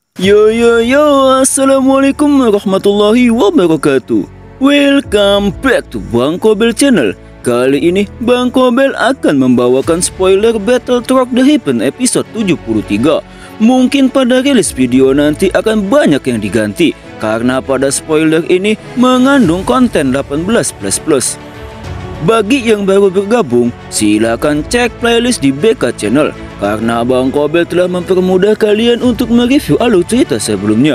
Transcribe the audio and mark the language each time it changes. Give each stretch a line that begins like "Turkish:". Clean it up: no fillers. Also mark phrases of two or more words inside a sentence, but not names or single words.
English: Yo yo yo,
Arabic: السلام عليكم ورحمة الله وبركاته.
English: Welcome back to
Indonesian: Bang Kobel Channel. Kali ini Bang Kobel akan membawakan spoiler Battle Truck The Heaven episode 73. Mungkin pada rilis video nanti akan banyak yang diganti karena pada spoiler ini mengandung konten 18++. Bagi yang baru bergabung, silakan cek playlist di BK Channel karena Bang Kobel telah mempermudah kalian untuk mereview alur cerita sebelumnya.